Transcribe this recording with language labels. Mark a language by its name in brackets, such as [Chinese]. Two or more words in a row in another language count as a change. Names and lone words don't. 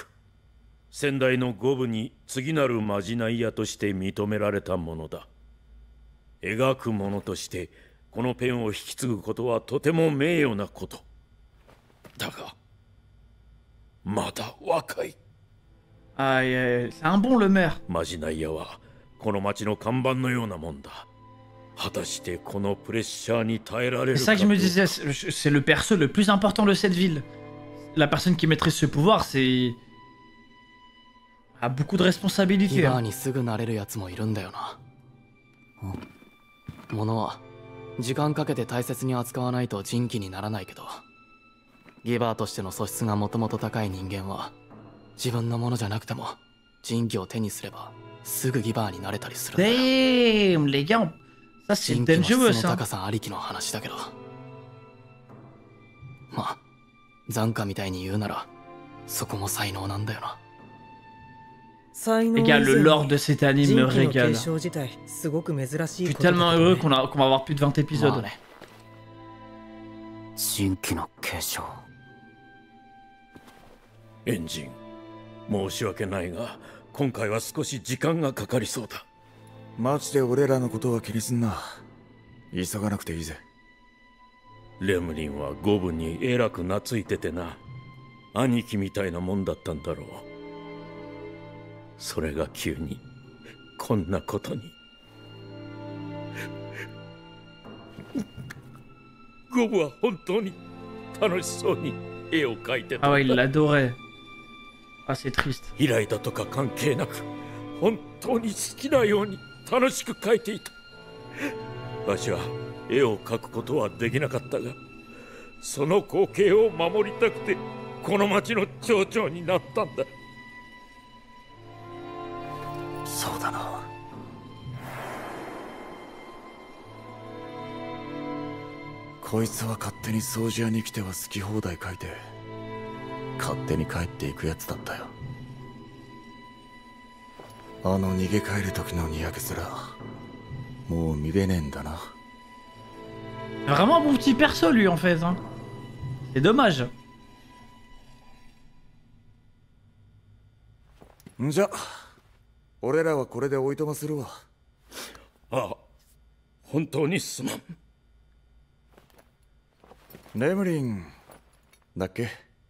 [Japanese] 先代のゴブに次なるまじない屋として認められたものだ。描く者としてこのペンを引き継ぐことはとても名誉なこと。だがまだ若い。 [French] Aïe aïe, c'est un bon le maire. [Japanese] まじない屋はこの町の看板のようなもんだ。果たしてこのプレッシャーに耐えられるか。 [French] C'est ça que je me disais, c'est le perso le plus important de cette ville. La personne qui maîtrise ce pouvoir, c'est a beaucoup de responsabilités. [Japanese] ギバーにすぐなれるやつもいるんだよな。物は時間かけて大切に扱わないと人気にならないけど、ギバーとしての素質がもともと高い人間は自分のものじゃなくても人気を手にすればすぐギバーになれたりするんだよ。 [French] Damn, les gars, ça c'est [Japanese] 人気の質 [French] dangereux [Japanese] の [French] ça. [Japanese] 高さありきの話だけど、まあ残価みたいに言うならそこも才能なんだよな。 [French] Les gars, le lore de cet anime me régale. Je [Japanese] 自体すごく珍しい [French] suis [Japanese] ことだ [French] tellement [Japanese] けど [French] heureux [Japanese] ね。 [French] qu'on va avoir plus de 20 épisodes. [Japanese] まあね。新規の継承。エンジン、申し訳ないが今回は少し時間がかかりそうだ。マジで俺らのことは気にすんな。急がなくていいぜ。レムリンは五分にえらく懐いててな。兄貴みたいなもんだったんだろう。それが急にこんなことに。ゴブは本当に楽しそうに絵を描いてた。 [French] Ah ouais, il l'adorait. Ah, c'est triste. [Japanese] 依頼だとか関係なく本当に好きなように楽しく描いていた。わしは絵を描くことはできなかったが、その光景を守りたくてこの町の町長になったんだ。そうだな。こいつは勝手に掃除屋に来ては好き放題書いて勝手に帰っていくやつだったよ。あの逃げ帰る時のにやけすらもう見れねえんだな。 [French] Vraiment un bon petit perso lui en fait. Hein. C'est dommage. [Japanese] んじゃ俺らはこれでおいとまするわ。ああ、本当にすまん。レムリンだっけ。